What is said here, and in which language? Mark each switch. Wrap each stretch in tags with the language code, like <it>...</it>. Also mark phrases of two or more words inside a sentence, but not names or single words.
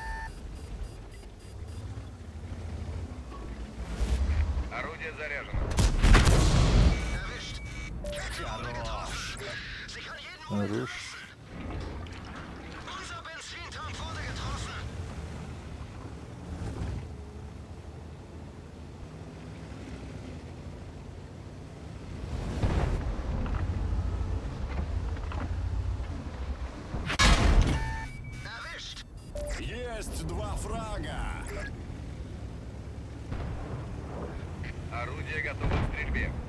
<ru>Орудие заряжено.</ru> <de>Erwischt. Kettenbombe getroffen. Sie kann jeden Moment</de> <ru>Хорош.</ru> <de>Unser Benzintank wurde getroffen. Erwischt.</de> <ru>Есть 2 фрага. Орудие готово к стрельбе.</ru>